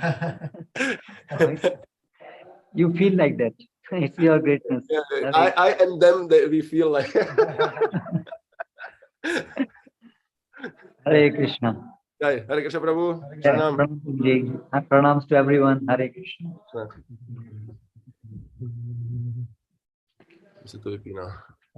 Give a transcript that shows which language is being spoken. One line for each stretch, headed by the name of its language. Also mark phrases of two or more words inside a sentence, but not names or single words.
English: You feel like that. It's your greatness. Yeah, I and them, we feel like.
Sanskrit: Hare Krishna. Hare Krishna, Prabhu.
English: Pranams to everyone.
Sanskrit: Hare Krishna.
Czech: Se to vypíná.